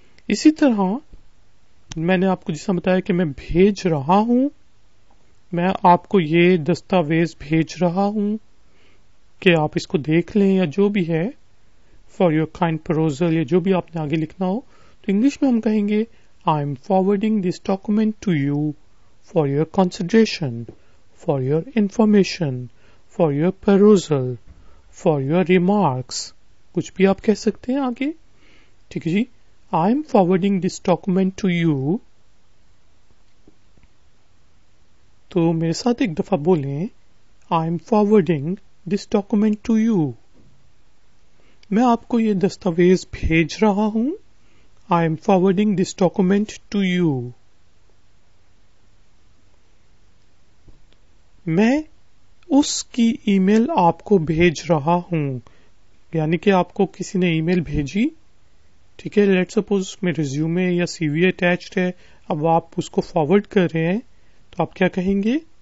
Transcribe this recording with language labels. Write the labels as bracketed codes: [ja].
[hi] इसी तरह मैंने आपको जैसा बताया कि मैं भेज रहा हूं, मैं आपको ये दस्तावेज भेज रहा हूं कि आप इसको देख लें या जो भी है, [en] for your kind परusal [hi] या जो भी आपने आगे लिखना हो। तो इंग्लिश में हम कहेंगे [en] I am forwarding this document to you for your consideration, for your information, for your perusal, for your remarks. [hi] कुछ भी आप कह सकते हैं आगे. ठीक है जी. [en] I am forwarding this document to you. [hi] तो मेरे साथ एक दफा बोलें, [en] I am forwarding this document to you. [hi] मैं आपको ये दस्तावेज भेज रहा हूं. [en] I am forwarding this document to you. [hi] मैं उसकी ईमेल आपको भेज रहा हूं. यानी कि आपको किसी ने ईमेल भेजी. ठीक है, [en] let's suppose [hi] उसमें रिज्यूमे या सीवी अटैच्ड है. अब आप उसको फॉरवर्ड कर रहे हैं तो आप क्या कहेंगे?